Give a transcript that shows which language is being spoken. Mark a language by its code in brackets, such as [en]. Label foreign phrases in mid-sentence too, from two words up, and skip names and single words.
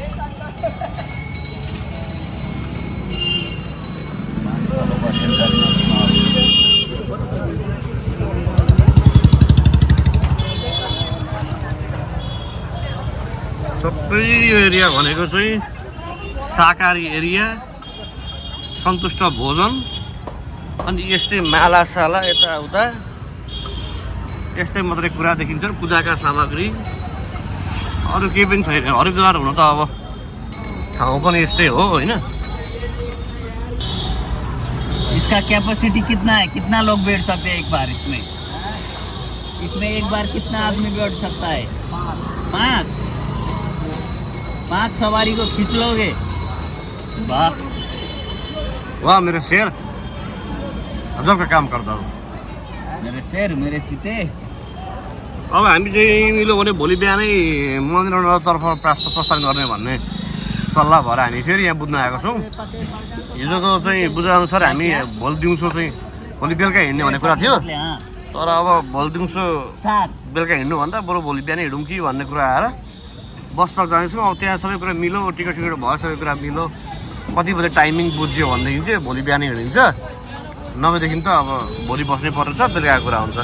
[ne] सबै यो एरिया भनेको चाहिँ शाकाहारी एरिया सन्तुष्ट भोजन अनि यस्तै मालासाला यताउता यस्तै मात्रै कुरा देखिन्छ पूजाका सामग्री अरू केही पनि छैन हरिद्वार हुन त अब ठाउँ पनि यस्तै हो होइन [hi] इसका कैपेसिटी कितना है कितना लोग बैठ सकते हैं एक बार इसमें एक बार कितना आदमी बैठ सकता है 5 सवारी को खींच लोगे वाह वाह मेरे शेर अजब का काम करता हो मेरे शेर मेरे चिते [ne] अब हामी चाहिँ मिल्यो भने भोलि बिहानै मन्दिरतर्फ प्रस्थान गर्ने भन्ने सल्लाह भएर हामी फेरि यहाँ बुझ्न आएको छौँ हिजोको चाहिँ बुझाअनुसार हामी भोलि दिउँसो चाहिँ भोलि बेलुका हिँड्ने भन्ने कुरा थियो तर अब भोलि दिउँसो बेलुका हिँड्नुभन्दा बरु भोलि बिहानै हिँडौँ कि भन्ने कुरा आएर बस पार्क जाँदैछौँ अब त्यहाँ सबै कुरा मिलो टिकट सिकट भयो सबै कुरा मिलो कति बजे टाइमिङ बुझ्यो भनेदेखि चाहिँ भोलि बिहानै हिँडिन्छ नभएदेखि त अब भोलि बस्नै पर्छ बेलुकाको कुरा हुन्छ